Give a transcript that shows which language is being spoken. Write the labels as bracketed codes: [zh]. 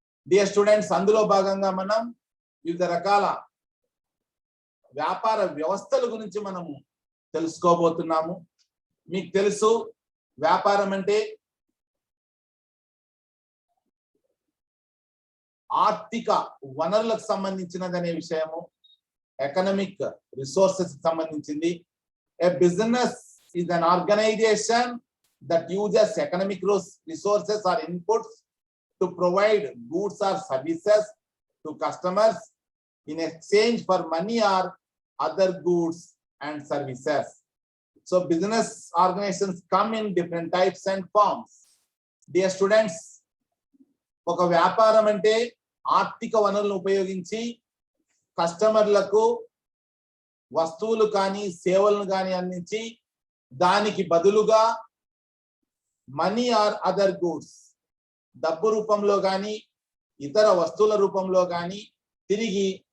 [te] Dear students, అందులో భాగంగా మనం వివిధ రకాల వ్యాపార వ్యవస్థల గురించి మనము తెలుసుకోబోతున్నాము. మీకు తెలుసు, వ్యాపారం అంటే ఆర్థిక వనరులకు సంబంధించినదనే విషయము, ఎకనామిక్ రిసోర్సెస్ సంబంధించింది. [en] A business is an organization that uses economic resources or inputs to provide goods or services to customers in exchange for money or other goods and services. So business organizations come in different types and forms. Dear students, [te] ఒక వ్యాపారం అంటే ఆర్థిక వనరులను ఉపయోగించి కస్టమర్లకు వస్తువులు కానీ సేవలను కానీ అందించి దానికి బదులుగా [en] money or other goods, [te] డబ్బు రూపంలో కానీ ఇతర వస్తువుల రూపంలో కానీ తిరిగి